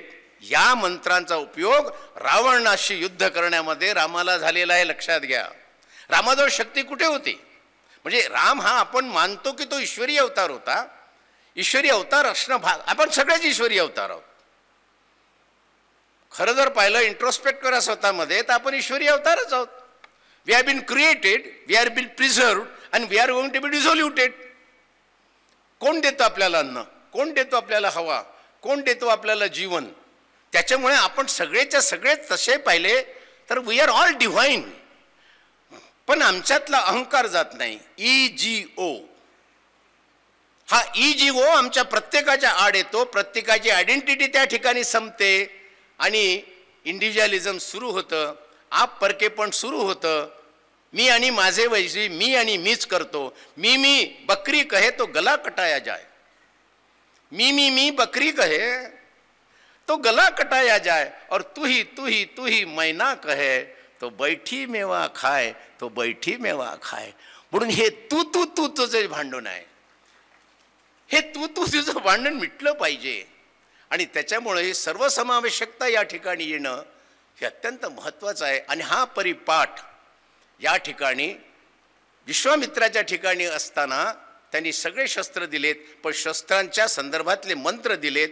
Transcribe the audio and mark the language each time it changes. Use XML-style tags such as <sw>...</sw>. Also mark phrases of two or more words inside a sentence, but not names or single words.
<mr>या मंत्रांचा उपयोग रावणाशी युद्ध करण्यामध्ये रामाला झालेला आहे, लक्षात घ्या. रामाजवळ शक्ती कुठे होती? म्हणजे राम हा आपण मानतो की तो ईश्वरी अवतार होता. ईश्वरी अवतार असणं भाग, आपण सगळेच ईश्वरी अवतार आहोत. खरं जर पाहिलं, इंट्रोस्पेक्ट करा स्वतःमध्ये, तर आपण ईश्वरी अवतारच आहोत.</mr> <en>we have been created, we are been preserved and we are going to be dissoluted.</en> <mr>कोण देतो आपल्याला अन्न? कोण देतो आपल्याला हवा? कोण देतो आपल्याला जीवन? त्याच्यामुळे आपण सगळेच्या सगळे तसे पाहिले तर</mr> <en>we are all divine.</en> <mr>पण आमच्यातला अहंकार जात नाही. EGO, हा EGO आमच्या प्रत्येकाच्या आड येतो. प्रत्येकाची आयडेंटिटी त्या ठिकाणी संपते आणि इंडिव्हिज्युअलिझम सुरू होतं, आप परकेपण सुरू होतं. मी आणि माझे वैसी, मी आणि मीच करतो.</mr> <hi>मी बकरी कहे तो गला कटाया जाए, मी बकरी कहे तो गला कटाया जाए, और तू ही मैना कहे तो बैठी मेवा खाय, तो बैठी मेवा खाय.</hi> <mr>म्हणून हे तू तुझं भांडण आहे. हे तू तुझं भांडण मिटलं पाहिजे. आणि त्याच्यामुळे ही सर्वसमावेशकता या ठिकाणी येणं हे अत्यंत महत्त्वाचं आहे. आणि हा परिपाठ या ठिकाणी विश्वामित्राच्या ठिकाणी असताना त्यांनी सगळे शस्त्र दिलेत, पण शस्त्रांच्या संदर्भातले मंत्र दिलेत.</mr>